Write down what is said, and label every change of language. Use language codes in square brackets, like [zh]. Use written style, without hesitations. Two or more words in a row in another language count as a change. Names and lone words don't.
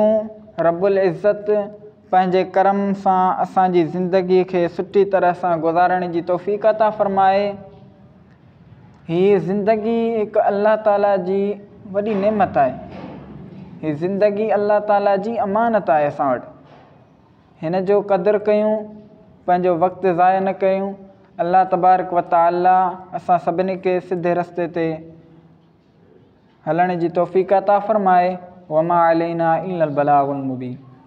[sd] रब्बुल इज़्ज़त पंहिंजे करम सां असांजी ज़िंदगीअ खे सुठी तरह सां गुज़ारण जी तौफ़ीक़ अता फ़रमाए। हीअ ज़िंदगी हिकु अल्लाह ताला जी वॾी नेमत आहे। हीअ ज़िंदगी अल्लाह ताला जी अमानत आहे असां वटि। हिन जो क़दुरु कयूं, पंहिंजो वक़्तु ज़ाया न कयूं। [ar] الله تبارك وتعالى [sd] असां सभिनी खे सिधे रस्ते ते हलण जी तौफ़ीक़ अता फ़रमाए। [ar] وما علينا إلا البلاغ المبين.